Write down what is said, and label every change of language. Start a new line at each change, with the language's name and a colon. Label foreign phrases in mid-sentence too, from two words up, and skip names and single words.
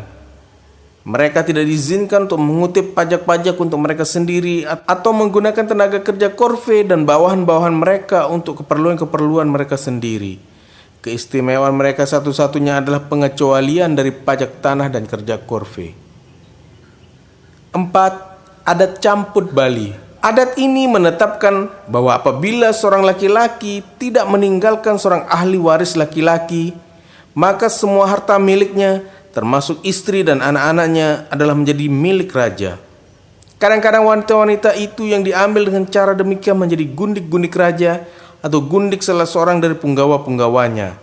Indonesian: Mereka tidak diizinkan untuk mengutip pajak-pajak untuk mereka sendiri atau menggunakan tenaga kerja korve dan bawahan-bawahan mereka untuk keperluan-keperluan mereka sendiri. Keistimewaan mereka satu-satunya adalah pengecualian dari pajak tanah dan kerja korve. 4. Adat camput Bali. Adat ini menetapkan bahwa apabila seorang laki-laki tidak meninggalkan seorang ahli waris laki-laki, maka semua harta miliknya, termasuk istri dan anak-anaknya, adalah menjadi milik raja. Kadang-kadang wanita-wanita itu yang diambil dengan cara demikian menjadi gundik-gundik raja atau gundik salah seorang dari punggawa-punggawanya.